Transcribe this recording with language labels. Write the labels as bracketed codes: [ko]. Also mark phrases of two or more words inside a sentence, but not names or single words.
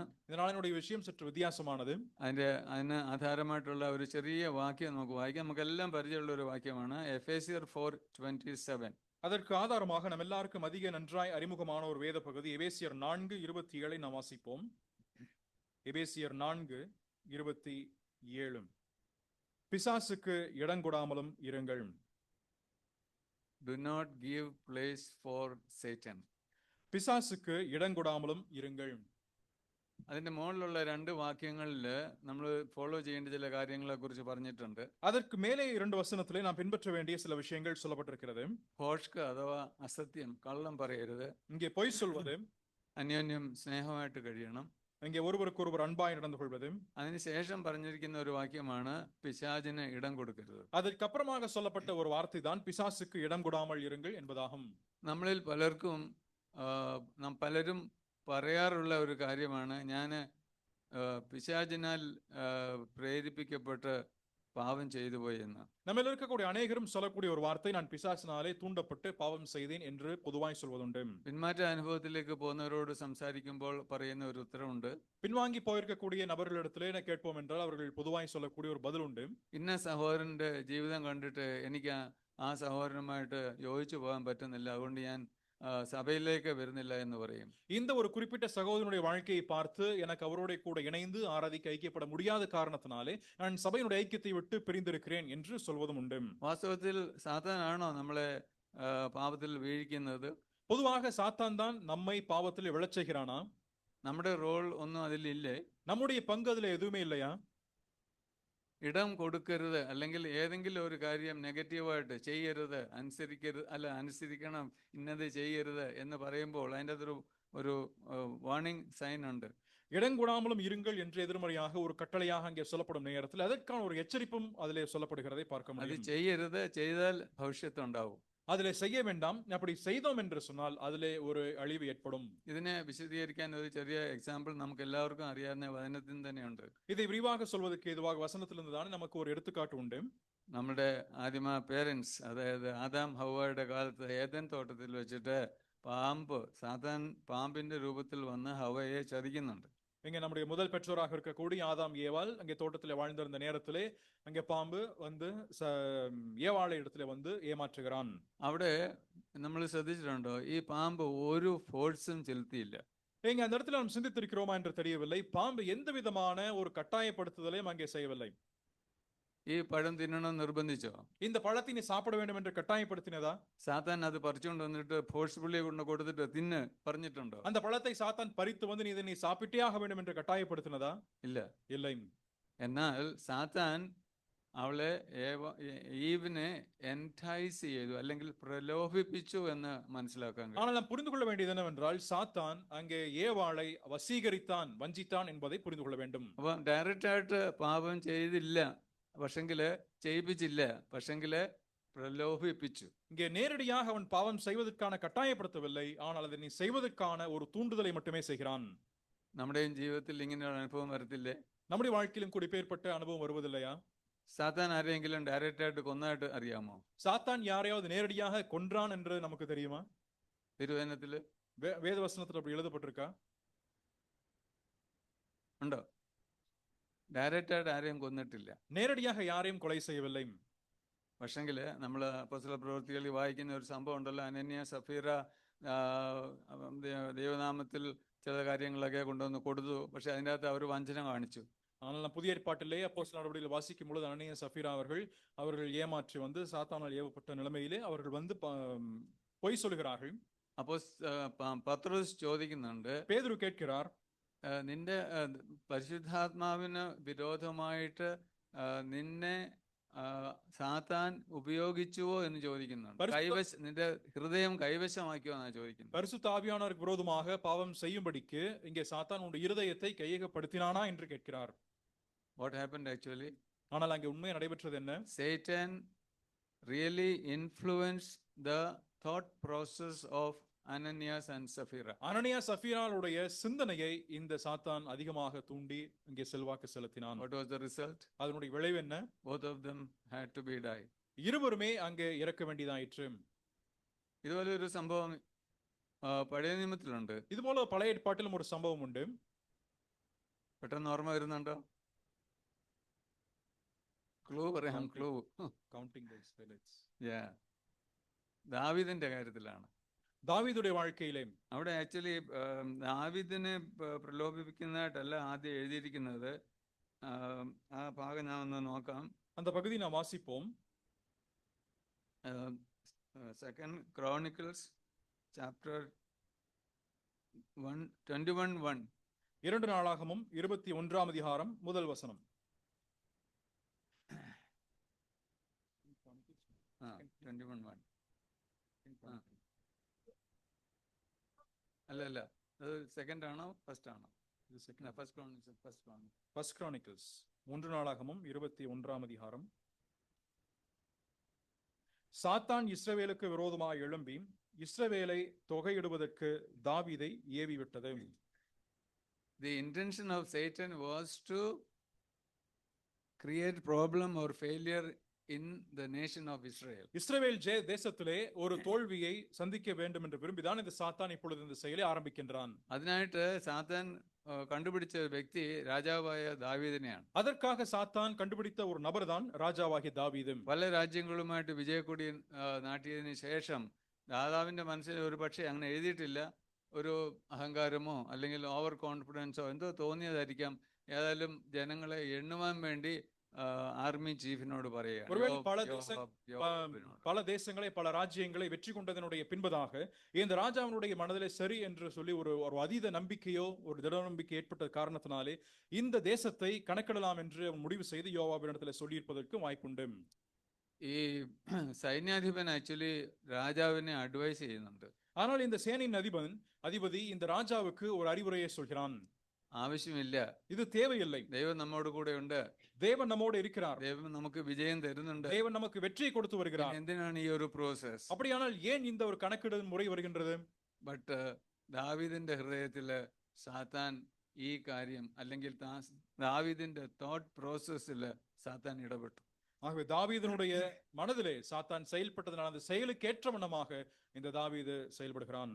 [ta] இதனால என்னுடைய விஷயம் சற்று வித்தியாசமானது. [ml] അതിന് ആധാരമായിട്ടുള്ള ഒരു ചെറിയ വാക്യം നമുക്ക് വായിക്കാം. നമുക്കെല്ലാം പരിചയമുള്ള ഒരു വാക്യമാണ് എഫേസ്യർ 4:27. [ta] அதற்கு ஆதாரமாக நம்ம எல்லாருக்கும் அதிக நன்றாய் அறிமுகமான ஒரு வேத பகுதி எபேசியர் 4:27 நாம் வாசிப்போம். எபேசியர் 4:27. பிசாசுக்கு இடங்கொடாமலும் இருங்கள். [en] Do not give place for Satan. [ta] பிசாசுக்கு இடங்கொடாமலும் இருங்கள். [ml] അതിന്റെ മുകളിലുള്ള രണ്ട് വാക്യങ്ങളിൽ നമ്മൾ ഫോളോ ചെയ്യേണ്ട ചില കാര്യങ്ങളെ കുറിച്ച് പറഞ്ഞിട്ടുണ്ട്. [ta] அதற்கு மேலே 2 வசனத்திலே நாம் பின்பற்ற வேண்டிய சில விஷயங்கள் சொல்லப்பட்டிருக்கிறது. [ml] ഭോഷ്ക് അഥവാ അസത്യം, കള്ളം പറയരുത്. [ta] இங்கே பொய் சொல்வது, [ml] അന്യോന്യം സ്നേഹമായിട്ട് കഴിയണം, [ta] இங்கே ஒருவருக்கொருவர் அன்பாய் நடந்து கொள்வது. [ml] അതിനുശേഷം പറഞ്ഞിരിക്കുന്ന ഒരു വാക്യമാണ് പിശാചിന് ഇടം കൊടുക്കരുത്. [ta] அதற்கப்புறமாக சொல்லப்பட்ட ஒரு வார்த்தை தான் பிசாசுக்கு இடம் கொடாமல் இருங்கள் என்பதாகும். [ml] നമ്മളിൽ പലർക്കും പലരും പറയാറുള്ള ഒരു കാര്യമാണ്, ഞാൻ പിശാചിനാൽ പ്രേരിപ്പിക്കപ്പെട്ട് പാപം ചെയ്തു പോയി എന്ന്. [ta] நம்ம இருக்கக்கூடிய அநேகரும் சொல்லக்கூடிய ஒரு வார்த்தை, நான் பிசாசினாலே தூண்டப்பட்டு பாவம் செய்தேன் என்று பொதுவாய் சொல்வதுண்டு. [ml] പിന്മാറ്റ അനുഭവത്തിലേക്ക് പോകുന്നവരോട് സംസാരിക്കുമ്പോൾ പറയുന്ന ഒരു ഉത്തരവുണ്ട്. [ta] பின்வாங்கி போயிருக்கக்கூடிய நபர்களிடத்திலே கேட்போம் என்றால் அவர்கள் பொதுவாய் சொல்லக்கூடிய ஒரு பதில் உண்டு. [ml] ഇന്ന സഹോദരന്റെ ജീവിതം കണ്ടിട്ട് എനിക്ക് ആ സഹോദരനുമായിട്ട് യോജിച്ചു പോകാൻ പറ്റുന്നില്ല, അതുകൊണ്ട് ഞാൻ സഭയിലേക്ക് വരുന്നില്ല എന്ന് പറയും. [ta] இந்த ஒரு குறிப்பிட்ட சகோதரனுடைய வாழ்க்கையை பார்த்து எனக்கு அவரோட கூட இணைந்து ஆராதிக்க ஐக்கியப்பட முடியாத காரணத்தினாலே நான் சபையினுடைய ஐக்கியத்தை விட்டு பிரிந்திருக்கிறேன் என்று சொல்வதும் உண்டு. [ml] വാസ്തവത്തിൽ സാത്താനാണോ നമ്മളെ പാപത്തിൽ വീഴിക്കുന്നത്? [ta] பொதுவாக சாத்தான் தான் நம்மை பாவத்தில் விழச் செய்கிறானா? [ml] നമ്മുടെ റോൾ ഒന്നും അതിലില്ലേ? [ta] நம்முடைய பங்கு அதுல எதுவுமே இல்லையா? [ml] ഇടം കൊടുക്കരുത്, അല്ലെങ്കിൽ ഏതെങ്കിലും ഒരു കാര്യം നെഗറ്റീവായിട്ട് ചെയ്യരുത്, അനുസരിക്കണം, ഇന്നത് ചെയ്യരുത് എന്ന് പറയുമ്പോൾ അതിൻ്റെ ഒരു [en] warning sign [ml] ഉണ്ട്. [ta] இடங்கூடாமலும் இருங்கள் என்று எதிர்மறையாக ஒரு கட்டளையாக அங்கே சொல்லப்படும் நேரத்தில் அதற்கான ஒரு எச்சரிப்பும் அதிலே சொல்லப்படுகிறதை பார்க்க முடியும். [ml] അത് ചെയ്യരുത്, ചെയ്താൽ ഭവിഷ്യത്ത് ഉണ്ടാവും. [ta] அதிலே செய்ய வேண்டாம், அப்படி செய்தோம் என்று சொன்னால் அதிலே ஒரு அழிவு ஏற்படும். [ml] ഇതിനെ വിശദീകരിക്കാൻ ഒരു ചെറിയ എക്സാമ്പിൾ നമുക്ക് എല്ലാവർക്കും അറിയാവുന്ന വചനത്തിൽ തന്നെയുണ്ട്. [ta] இதை விரிவாக சொல்வதற்கு ஏதுவாக வசனத்திலிருந்து தான் நமக்கு ஒரு எடுத்துக்காட்டு உண்டு. [ml] നമ്മുടെ ആദിമ പേരൻസ്, അതായത് ആദാം ഹവ്വയുടെ കാലത്ത് ഏദൻ തോട്ടത്തിൽ വെച്ചിട്ട് സാത്താൻ പാമ്പിന്റെ രൂപത്തിൽ വന്ന് ഹവ്വയെ ചതിക്കുന്നുണ്ട്. [ta] இங்க நம்முடைய முதல் பெற்றோராக இருக்கக்கூடிய ஆதாம் ஏவாள் அங்கே தோட்டத்திலே வாழ்ந்திருந்த நேரத்திலே அங்கே பாம்பு வந்து ஏவாளை இடத்துல வந்து ஏமாற்றுகிறான். [ml] അവിടെ നമ്മൾ ശ്രദ്ധിച്ചിട്ടുണ്ടോ, ഈ പാമ്പ് ഒരു ഫോഴ്സും ചെലുത്തിയില്ല. [ta] இங்க அந்த இடத்துல நாம் சிந்தித்திருக்கிறோமா என்று தெரியவில்லை. பாம்பு எந்த விதமான ஒரு கட்டாயப்படுத்துதலையும் அங்கே செய்யவில்லை. [ml] ഈ പഴം തിന്നണം നിർബന്ധിച്ചോ? [ta] இந்த பழத்தை நீ சாப்பிட வேண்டும் என்று கட்டாயப்படுத்தினதா? [ml] സാത്താൻ അത് പറിച്ചുകൊണ്ട് വന്നിട്ട് ഫോഴ്സ്ഫുള്ളി കൊണ്ട് കൊടുത്തിട്ട് തിന്ന് പറഞ്ഞിട്ടുണ്ടോ? [ta] அந்த பழத்தை சாத்தான் பறித்து வந்து நீ இதை நீ சாப்பிட்டே ஆக வேண்டும் என்று கட்டாயப்படுத்தினதா? [ml] ഇല്ല. [ta] இல்லை. [ml] എന്നാൽ സാത്താൻ അവളെ ഈവിനെ എൻടൈസ് ചെയ്തു, അല്ലെങ്കിൽ പ്രലോഭിപ്പിച്ചു എന്ന് മനസ്സിലാക്കാൻ കഴിയും. [ta] ஆனால் நாம் புரிந்து கொள்ள வேண்டியது என்னவென்றால் சாத்தான் அங்கே ஏவாளை வசீகரித்தான், வஞ்சித்தான் என்பதை புரிந்து கொள்ள வேண்டும். [ml] അപ്പൊ ഡയറക്റ്റ് ആയിട്ട് പാപം ചെയ്തില്ല, പക്ഷെങ്കില് ചെയ്യിപ്പിച്ചില്ല, പക്ഷെങ്കില് പ്രലോഭിപ്പിച്ചു. [ta] இங்கே நேரடியாக அவன் பாவம் செய்வதற்கான கட்டாயப்படுத்தவில்லை, ஆனால் அதை நீ செய்வதற்கான ஒரு தூண்டுதலை மட்டுமே செய்கிறான். [ml] നമ്മുടെയും ജീവിതത്തിൽ ഇങ്ങനെ ഒരു അനുഭവം വരത്തില്ലേ? [ta] நம்முடைய வாழ்க்கையிலும் கூட இப்பேற்பட்ட அனுபவம் வருவதில்லையா? [ml] സാത്താൻ ആരെങ്കിലും ഡയറക്റ്റ് ആയിട്ട് കൊന്നതായിട്ട് അറിയാമോ? [ta] சாத்தான் யாரையாவது நேரடியாக கொன்றான் என்று நமக்கு தெரியுமா? [ml] തിരുവചനത്തില് [ta] வேதவசனத்தில் அப்படி எழுதப்பட்டிருக்கா? [ml] ഉണ്ടോ? ഡയറക്റ്റ് ആയിട്ട് ആരെയും കൊന്നിട്ടില്ല. [ta] நேரடியாக யாரையும் கொலை செய்யவில்லை. [ml] പക്ഷെങ്കില് നമ്മൾ അപ്പോസ്തല പ്രവൃത്തികളിൽ വായിക്കുന്ന ഒരു സംഭവം ഉണ്ടല്ലോ, അനന്യ സഫീറ ദൈവനാമത്തിൽ ചില കാര്യങ്ങളൊക്കെ കൊണ്ടുവന്ന് കൊടുത്തു, പക്ഷെ അതിൻ്റെ അകത്ത് അവർ വഞ്ചന കാണിച്ചു. [ta] ஆனால் நான் புதிய ஏற்பாட்டிலே அப்போஸ்தலர் நடவடிக்கையில் வாசிக்கும் பொழுது அனனியா சஃபீரா அவர்கள் ஏமாற்றி வந்து சாத்தானால் ஏவப்பட்ட நிலைமையிலே அவர்கள் வந்து பொய் சொல்கிறார்கள். [ml] അപ്പോൾ പത്രോസ് ചോദിക്കുന്നുണ്ട്, [ta] பேதுரு கேட்கிறார், [ml] നിന്റെ പരിശുദ്ധാത്മാവിന് വിരോധമായിട്ട് നിന്നെ സാത്താൻ ഉപയോഗിച്ചുവോ എന്ന് ചോദിക്കുന്നുണ്ട്. നിന്റെ ഹൃദയം കൈവശമാക്കിയോ എന്നാ ചോദിക്കുന്നത്. [ta] பரிசுத்த ஆவியானவருக்கு விரோதமாக பாவம் செய்யும்படிக்கு இங்கே சாத்தான் உன்னுடைய இருதயத்தை கையகப்படுத்தினானா என்று கேட்கிறார். [en] What happened actually? [ta] ஆனால் அங்கே உண்மை நடைபெற்றது என்ன? [en] Satan really influenced the thought process of Ananias and Sapphira. [ta] அனனியா சஃபீராளுடைய சிந்தனையை இந்த சாத்தான் அதிகமாக தூண்டி இங்கே செல்வாக்கு செலுத்தினான். [en] What was the result? [ta] அதனுடைய விளைவு என்ன? [en] Both of them had to be die. [ta] இருவருமே அங்கே இறக்க வேண்டியதாயிற்று. [ml] ഇതുപോലെ ഒരു സംഭവം പഴയ നിയമത്തിലുണ്ട്. [ta] இதுபோல பழைய ஏற்பாட்டிலும் ஒரு சம்பவம் உண்டு. [ml] പെട്ടെന്ന് ഓർമ്മ വരുന്നുണ്ടോ? ക്ലൂ പറയാം. ക്ലൂ [en] counting the spirits. [ml] ദാവീദിന്റെ കാര്യത്തിലാണ്. [ta] ദാവീദുடைய வாழ்க்கையிலே [ml] അവിടെ ആക്ച്വലി ദാവീദിനെ പ്രലോഭിപ്പിക്കുന്നതായിട്ടല്ല ആദ്യം എഴുതിയിരിക്കുന്നത്. ആ ഭാഗം ഞാൻ ഒന്ന് നോക്കാം. [ta] அந்த பகுதி நாம் வாசிப்போம். [en] Second Chronicles chapter 21:1. [ta] 2 நாளாகமம் 21ஆம் அதிகாரம் முதல் வசனம். 21:1. [ml] അല്ല, അത് സെക്കൻഡ് ആണോ ഫസ്റ്റ് ആണോ? [en] First Chronicles [ta] 3 நாளாகமம் 21ஆம் அதிகாரம். சாத்தான் இஸ்ரவேலுக்கு விரோதமாக எழும்பி இஸ்ரவேலை தொகையிடுவதற்கு தாவீதை ஏவி விட்டது. [en] The intention of Satan was to create problem or failure in the nation of Israel. [ta] இஸ்ரவேல் தேசத்திலே ஒரு தோல்வியை சந்திக்க வேண்டும் என்று விரும்பிதான் இந்த சாத்தான் இப்பொழுது இந்த செயலை ஆரம்பிக்கின்றான். [ml] അതിനായിട്ട് സാത്താൻ കണ്ടുപിടിച്ച വ്യക്തി രാജാവായ ദാവീദിനെയാണ്. [ta] அதற்காக சாத்தான் கண்டுபிடித்த ஒரு நபர் தான் ராஜாவாகிய தாவீது. [ml] പല രാജ്യങ്ങളുമായിട്ട് വിജയക്കൊടി നാട്ടിയതിനു ശേഷം ദാതാവിന്റെ മനസ്സിൽ ഒരു പക്ഷേ അങ്ങനെ എഴുതിയിട്ടില്ല, ഒരു അഹങ്കാരമോ അല്ലെങ്കിൽ [en] over confidence [ml] എന്തോ തോന്നിയതായിരിക്കാം. ഏതായാലും ജനങ്ങളെ എണ്ണുവാൻ വേണ്ടി [en] army chief [ml] പറയുക, [ta] பல தேசங்களை பல ராஜ்யங்களை வெற்றி கொண்டதனுடைய பின்பதாக இந்த ராஜாவினுடைய மனதிலே சரி என்று சொல்லி ஒரு அதீத நம்பிக்கையோ ஒரு திட நம்பிக்கை ஏற்பட்ட காரணத்தினாலே இந்த தேசத்தை கணக்கிடலாம் என்று அவன் முடிவு செய்து யோவாபினிடத்திலே சொல்லியிருப்பதற்கு வாய்ப்புண்டு. [ml] ഈ സൈന്യാധിപൻ ആക്ച്വലി രാജാവിനെ അഡ്വൈസ് ചെയ്യുന്നുണ്ട്. [ta] ஆனால் இந்த சேனையின் அதிபதி இந்த ராஜாவுக்கு ஒரு அறிவுரையை சொல்கிறான். [ml] ആവശ്യമില്ല, [ta] இது தேவையில்லை, [ml] ദൈവം നമ്മോട് കൂടെ ഉണ്ട്, [ta] தேவன் நம்மோடு இருக்கிறார், [ml] ദൈവം നമുക്ക് വിജയം തരുന്നുണ്ട്, [ta] தேவன் நமக்கு வெற்றியை கொடுத்து வருகிறார். [ml] എന്തിനാണ് ഈ ഒരു പ്രോസസ്? [ta] அப்படியானால் ஏன் இந்த ஒரு கணக்கிடும் முறை வருகின்றது? [ml] ബട്ട് ദാവീദിന്റെ ഹൃദയത്തില് സാത്താൻ ഈ കാര്യം അല്ലെങ്കിൽ ദാവീദിന്റെ [en] thought process [ml] സാത്താൻ ഇടപെട്ടു. [ta] ஆகவே தாவீதினுடைய மனதிலே சாத்தான் செயல்பட்டதனால் அந்த செயலுக்கு ஏற்ற வண்ணமாக இந்த தாவீது செயல்படுகிறான்.